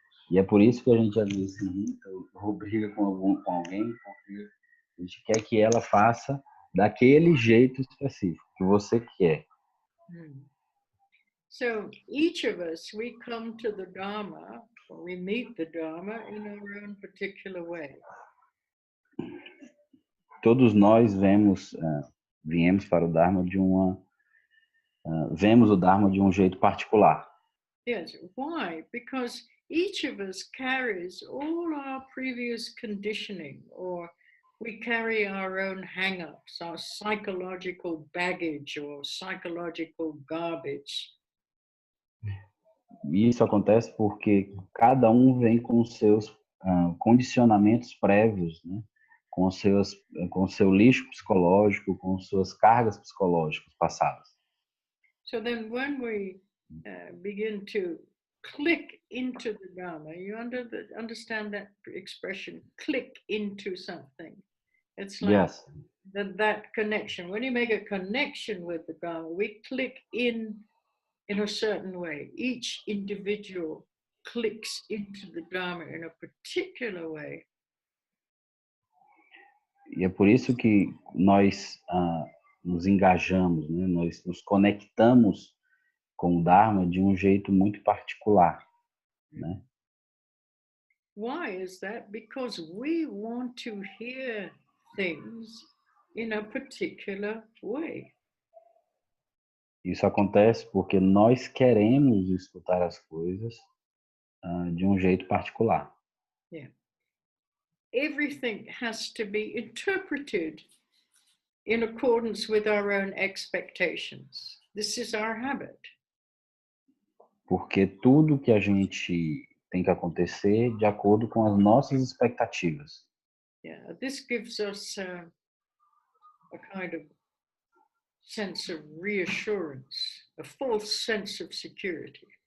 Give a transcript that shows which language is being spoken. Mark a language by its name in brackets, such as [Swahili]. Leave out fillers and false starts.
[Portuguese] E é por isso que a gente às vezes se irrita ou briga com alguém, porque a gente quer que ela faça daquele jeito específico que você quer. [English] So each of us, we come to the Dharma, or we meet the Dharma in our own particular way. [Portuguese] Todos nós viemos para o Dharma vemos o Dharma de um jeito particular. [English] Yes, why? Because each of us carries all our previous conditioning, or we carry our own hang-ups, our psychological baggage or psychological garbage. [Portuguese] E isso acontece porque cada um vem com os seus condicionamentos prévios, né? com o seu lixo psicológico, com suas cargas psicológicas passadas. [English] So then when we begin to click into the Dharma, you understand that expression, click into something. It's like Yes. that connection. When you make a connection with the Dharma, we click in a certain way. Each individual clicks into the Dharma in a particular way. [Portuguese] E é por isso que nós nos engajamos, né? Nós nos conectamos com o Dharma de um jeito muito particular, né? [English] Why is that? Because we want to hear things in a particular way. [Portuguese] Isso acontece porque nós queremos escutar as coisas de um jeito particular. [English] Yeah. Everything has to be interpreted in accordance with our own expectations. This is our habit. [Portuguese] Porque tudo que a gente tem que acontecer de acordo com as nossas expectativas. [English] Yeah, this gives us a kind of sense of reassurance. a false sense of security.